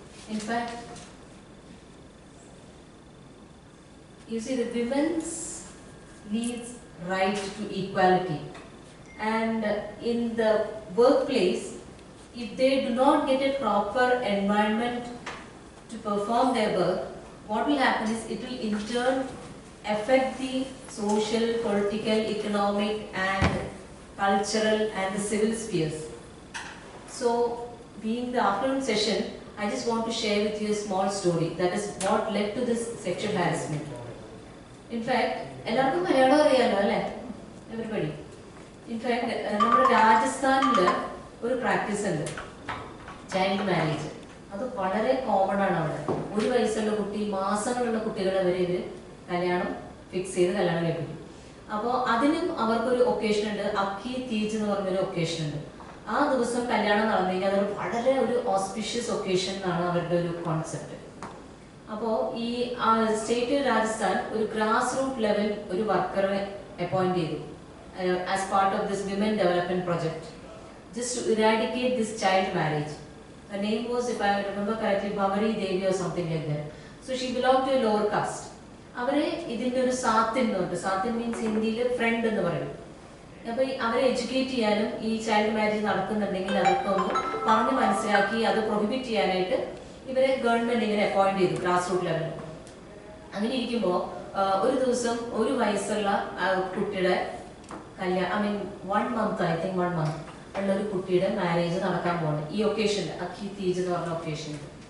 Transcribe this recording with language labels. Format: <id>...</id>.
<en>In fact, you see, the women's needs right to equality, and in the workplace, if they do not get a proper environment to perform their work, what will happen is it will in turn affect the social, political, economic and cultural and the civil spheres. So, being the afternoon session, I just want to share with you a small story that is what led to this sexual harassment.</en> <ml>In fact, എല്ലാവർക്കും മലയാളം അറിയാലോ അല്ലേ, everybody? In fact നമ്മുടെ രാജസ്ഥാനിൽ ഒരു practice ഉണ്ട്, child marriage. അത് വളരെ common ആണ് അവിടെ. 1 വയസ്സുള്ള കുട്ടി, മാസങ്ങളുള്ള കുട്ടികളെ വരെ ഇവർ കല്യാണം ഫിക്സ് ചെയ്ത് കല്യാണം കഴിപ്പിക്കും. അപ്പോൾ അതിനും അവർക്കൊരു ഒക്കേഷൻ ഉണ്ട്, അക്കി തീജ് എന്ന് പറഞ്ഞൊരു ഒക്കേഷൻ ഉണ്ട്. ആ ദിവസം കല്യാണം നടന്നു കഴിഞ്ഞാൽ അതൊരു വളരെ ഒരു ഓസ്പിഷ്യസ് ഒക്കേഷൻ എന്നാണ് അവരുടെ ഒരു കോൺസെപ്റ്റ്. അപ്പോൾ ഈ സ്റ്റേറ്റ് രാജസ്ഥാൻ ഒരു ഗ്രാസ് റൂട്ട് ലെവൽ ഒരു വർക്കറെ അപ്പോയിന്റ് ചെയ്തു</ml> <en>As part of this women development project, just to eradicate this child marriage. Her name was, if I remember correctly, Bhavari Devi or something like that. So she belonged to a lower caste.</en> <ml>അവരെ ഇതിൻ്റെ ഒരു സാത്തിൻ ഉണ്ട്. സാത്തിൻ means ഹിന്ദിയിൽ front എന്ന് പറയും. അപ്പോൾ അവരെ educate ചെയ്യാനും ഈ ചൈൽഡ് മാരേജ് നടക്കുന്നുണ്ടെങ്കിൽ അതൊക്കെ ഒന്ന് പറഞ്ഞ് മനസ്സിലാക്കി അത് പ്രൊഹിബിറ്റ് ചെയ്യാനായിട്ട് ഇവരെ ഗവൺമെന്റ് ഇങ്ങനെ അപ്പോയിന്റ് ചെയ്തു ഗ്രാസ് റൂട്ട് ലെവലിൽ. അങ്ങനെ ഇരിക്കുമ്പോൾ ഒരു ദിവസം 1 വയസ്സുള്ള കുട്ടിയുടെ കല്യാണം,</ml> <en>I mean 1 month,</en> <ml>I think 1 month ഉള്ള ഒരു കുട്ടിയുടെ മാരേജ് നടക്കാൻ പോകുന്നത് ഈ ഒക്കേഷനിൽ, അക്കി തീജ് എന്ന് പറഞ്ഞ ഒക്കേഷനിൽ.</ml>